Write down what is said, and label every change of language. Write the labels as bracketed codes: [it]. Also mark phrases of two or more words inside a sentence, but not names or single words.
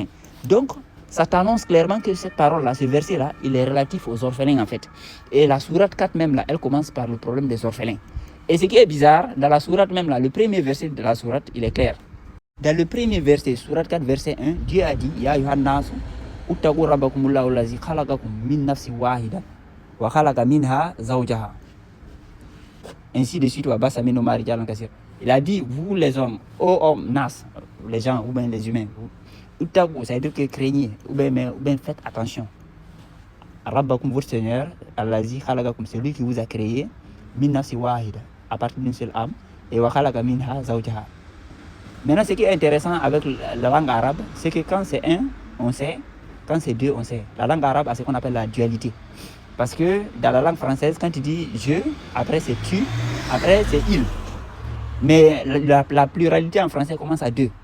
[fr] Donc, ça t'annonce clairement que cette parole-là, ce verset-là, il est relatif aux orphelins en fait. Et la sourate 4 même là, elle commence par le problème des orphelins. Et ce qui est bizarre, dans la sourate même là, le premier verset de la sourate, il est clair. Dans le premier verset, sourate 4, verset 1, Dieu a dit, [ar] يا أيها الناس، اتقوا ربكم الله الذي خلقكم من نفس واحدة، وخلق منها زوجها. [fr] Ainsi de suite, il a dit, vous les hommes, ô hommes, nas, les gens, ou bien les humains, uttaqu, ça veut dire que craignez, ou bien faites attention. Rabbakum, votre Seigneur, [ar] الذي خلقكم, [fr] celui qui vous a créé, [ar] من نفس واحدة, [fr] à partir d'une seule âme, et [ar] وخلق منها زوجها. [fr] Maintenant, ce qui est intéressant avec la langue arabe, c'est que quand c'est un, on sait, quand c'est deux, on sait. La langue arabe a ce qu'on appelle la dualité. Parce que dans la langue française, quand tu dis je, après c'est tu, après c'est il. Mais la pluralité en français commence à deux.